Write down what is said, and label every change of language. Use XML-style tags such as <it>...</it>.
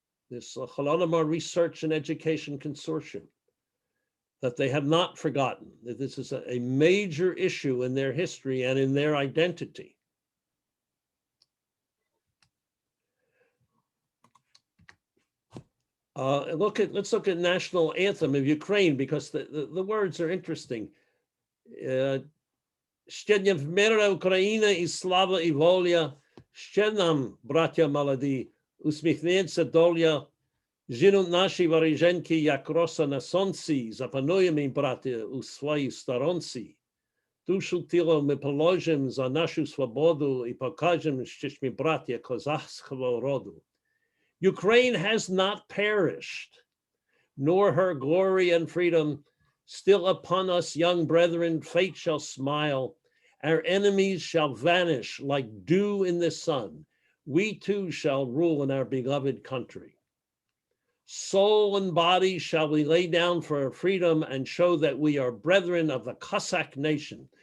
<en>This Holodomor Research and Education Consortium, that they have not forgotten, that this is a major issue in their history and in their identity. Let's look at national anthem of Ukraine, because the words are interesting.</en> <uk>Ще вмерла Україна і слава і воля, ще нам, браття молоді, усміхнеться доля, жінуть наші вороженьки, як роса на сонці, запануємо, браття, у своїй сторонці. Душу тіло ми положимо за нашу свободу і покажемо, що ми, браття, козацького роду.</uk> <en>Ukraine has not perished, nor her glory and freedom. Still upon us, young brethren, fate shall smile. Our enemies shall vanish like dew in the sun. We too shall rule in our beloved country. Soul and body shall we lay down for our freedom and show that we are brethren of the Cossack nation.</en>